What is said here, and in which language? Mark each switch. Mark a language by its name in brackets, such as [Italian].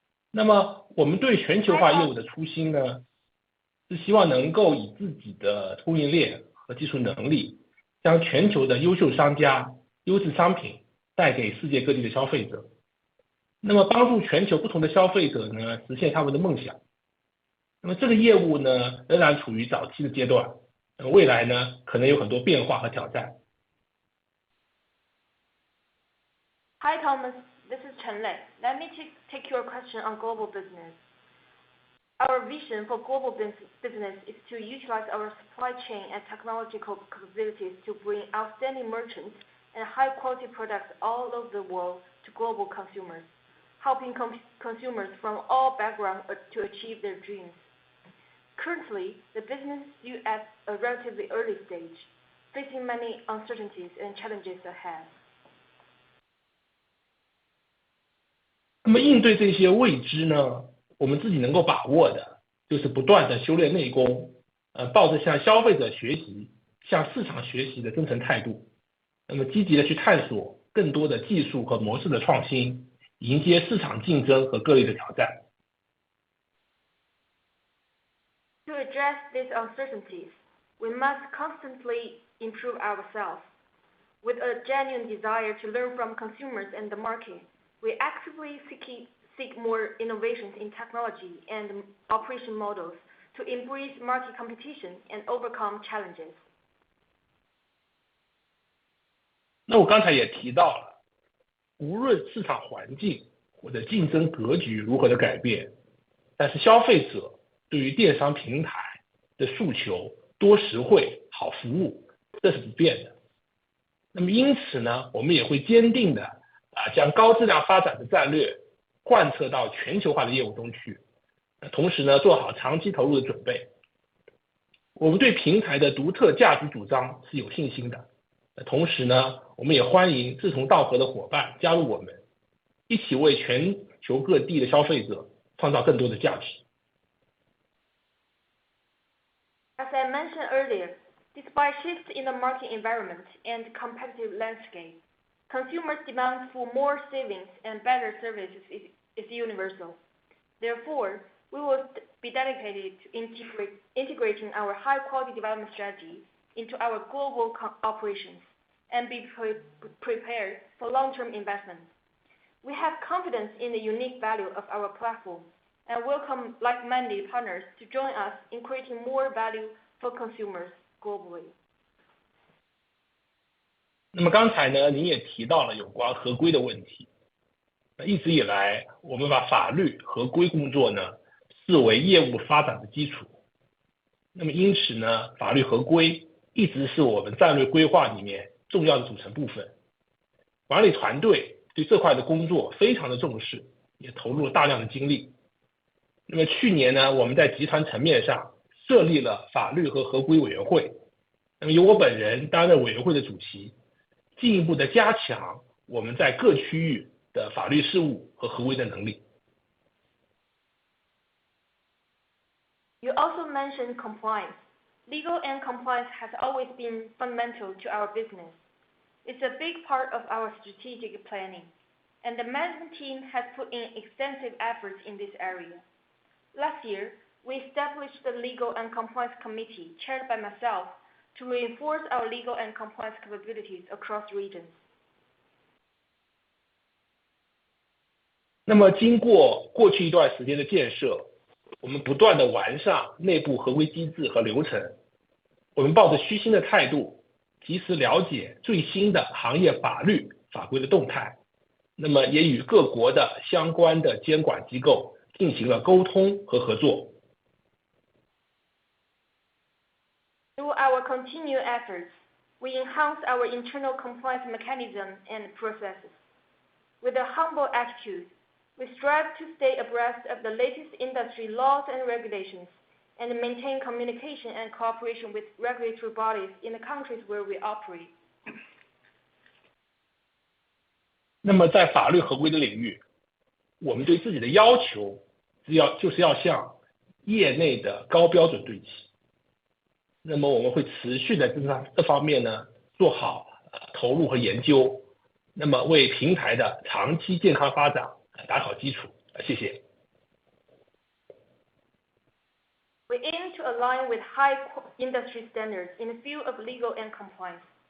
[Chinese] 那么我们对全球化业务的初心呢，是希望能够以自己的供应链和技术能力，将全球的优秀商家、优质商品带给世界各地的消费者。那么帮助全球不同的消费者呢，实现他们的梦想。那么这个业务呢，仍然处于早期的阶段，未来呢，可能有很多变化和挑战。 [English] Hi Thomas, this is Chen Lei. Let me take your question on global business. Our vision for global business is to utilize our supply chain and technological capabilities to bring outstanding merchants and high-quality products all over the world to global consumers, helping consumers from all backgrounds to achieve their dreams. Currently, the business is still at a relatively early stage, facing many uncertainties and challenges ahead. [Chinese] 那么应对这些未知呢，我们自己能够把握的，就是不断的修炼内功，抱着向消费者学习、向市场学习的真诚态度，那么积极的去探索更多的技术和模式的创新，迎接市场竞争和各类的挑战。 [English] To address these uncertainties, we must constantly improve ourselves. With a genuine desire to learn from consumers and the market, we actively seek more innovations in technology and operation models to embrace market competition and overcome challenges. [Chinese] 那我刚才也提到了，无论市场环境或者竞争格局如何的改变，但是消费者对于电商平台的诉求多实惠、好服务，这是不变的。那么因此呢，我们也会坚定的将高质量发展的战略贯彻到全球化的业务中去，同时呢做好长期投入的准备。我们对平台的独特价值主张是有信心的，同时呢我们也欢迎志同道合的伙伴加入我们，一起为全球各地的消费者创造更多的价值。 [English] As I mentioned earlier, despite shifts in the market environment and competitive landscape, consumers' demand for more savings and better services is universal. Therefore, we will be dedicated to integrating our high-quality development strategy into our global operations and be prepared for long-term investment. We have confidence in the unique value of our platform and welcome like-minded partners to join us in creating more value for consumers globally. [Chinese] 那么刚才呢，您也提到了有关合规的问题。一直以来，我们把法律合规工作呢视为业务发展的基础。那么因此呢，法律合规一直是我们战略规划里面重要的组成部分。管理团队对这块的工作非常的重视，也投入了大量的精力。那么去年呢，我们在集团层面上设立了法律和合规委员会，那么由我本人担任委员会的主席，进一步的加强我们在各区域的法律事务和合规的能力。 [English] You also mentioned compliance. Legal and compliance has always been fundamental to our business. It's a big part of our strategic planning, and the management team has put in extensive efforts in this area. Last year, we established the Legal and Compliance Committee, chaired by myself, to reinforce our legal and compliance capabilities across regions. [Chinese] 那么经过过去一段时间的建设，我们不断的完善内部合规机制和流程。我们抱着虚心的态度，及时了解最新的行业法律法规的动态，那么也与各国的相关的监管机构进行了沟通和合作。 [English] Through our continued efforts, we enhance our internal compliance mechanism and processes. With a humble attitude, we strive to stay abreast of the latest industry laws and regulations, and maintain communication and cooperation with regulatory bodies in the countries where we operate. [Chinese] 那么在法律合规的领域，我们对自己的要求就是要向业内的高标准对齐。那么我们会持续的这方面呢做好投入和研究，那么为平台的长期健康发展打好基础。谢谢。 [English] We aim to align with high industry standards in the field of legal and compliance.